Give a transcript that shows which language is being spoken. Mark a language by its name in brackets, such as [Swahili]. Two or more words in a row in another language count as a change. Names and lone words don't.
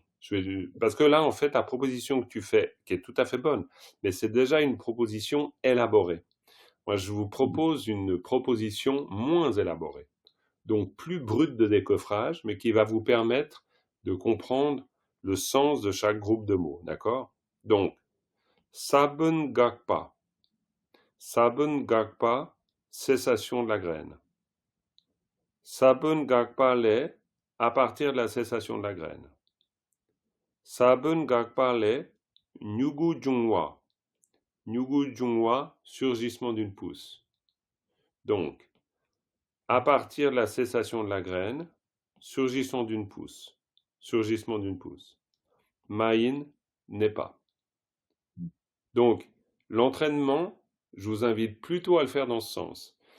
[French] Parce que là, en fait, la proposition que tu fais, qui est tout à fait bonne, mais c'est déjà une proposition élaborée. Moi, je vous propose une proposition moins élaborée, donc plus brute de décoffrage, mais qui va vous permettre de comprendre le sens de chaque groupe de mots, d'accord? Donc, [Tibetan] sabun gakpa. Sabun gakpa, [French] cessation de la graine. [Tibetan] Sabun gakpa le, [French] à partir de la cessation de la graine. [Tibetan] Sabun gakpa le, nyugu jungwa. Nyugu jungwa, [French] surgissement d'une pousse. Donc, à partir de la cessation de la graine, surgissement d'une pousse. Surgissement d'une pousse. Maïn n'est pas. Donc, l'entraînement, je vous invite plutôt à le faire dans ce sens.